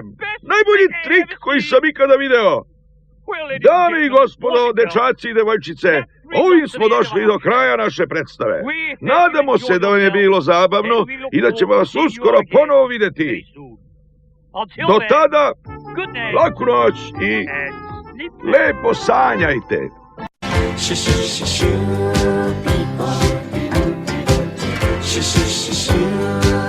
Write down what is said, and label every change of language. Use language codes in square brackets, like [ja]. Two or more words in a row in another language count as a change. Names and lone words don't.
[sr] Najbolji trik koji sam ikada video! Dame i gospodo, dečaci i devojčice, ovim smo došli do kraja naše predstave. Nadamo se da vam je bilo zabavno i da ćemo vas uskoro ponovo videti. Do tada, laku noć i lepo sanjajte! [en] Sh-sh-sh-shoo, people. Sh-sh-sh-shoo.